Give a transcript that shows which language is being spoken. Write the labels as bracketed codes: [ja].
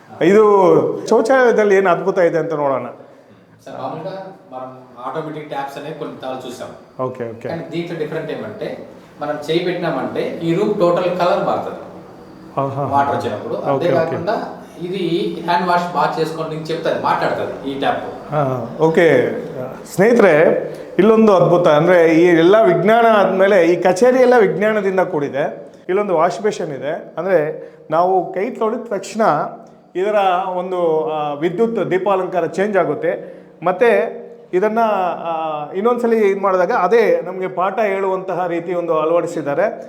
[kn] ಇದು ಶೌಚಾಲಯದಲ್ಲಿ ಏನು ಅದ್ಭುತ ಇದೆ ಅಂತ ನೋಡೋಣ. [te] మామూలుగా మనం ఆటోమేటిక్ ట్యాప్స్ అనేవి కొన్ని తాళ్ళు చూసాం. Okay okay. కానీ దీంట్లో డిఫరెంట్ ఏమంటే మనం చేయి పెట్టినామంటే ఈ రూమ్ టోటల్ కలర్ మారుతుంది వాటర్ వచ్చినప్పుడు. అంతేకాకుండా ఇది హ్యాండ్ వాష్ బాగా చేసుకోండి చెప్తుంది, మాట్లాడుతుంది ఈ ట్యాప్. [kn] ಓಕೆ ಸ್ನೇಹಿತರೆ, ಇಲ್ಲೊಂದು ಅದ್ಭುತ ಅಂದರೆ ಈ ಎಲ್ಲ ವಿಜ್ಞಾನ ಆದಮೇಲೆ ಈ ಕಚೇರಿ ಎಲ್ಲ ವಿಜ್ಞಾನದಿಂದ ಕೂಡಿದೆ. ಇಲ್ಲೊಂದು ವಾಶ್ ಬೇಷನ್ ಇದೆ. ಅಂದರೆ ನಾವು ಕೈ ತೊಳೆದ ತಕ್ಷಣ ಇದರ ಒಂದು ವಿದ್ಯುತ್ ದೀಪಾಲಂಕಾರ ಚೇಂಜ್ ಆಗುತ್ತೆ. ಮತ್ತು ಇದನ್ನು ಇನ್ನೊಂದ್ಸಲಿ ಇದು ಮಾಡಿದಾಗ ಅದೇ ನಮಗೆ ಪಾಠ ಹೇಳುವಂತಹ ರೀತಿ ಒಂದು ಅಳವಡಿಸಿದ್ದಾರೆ.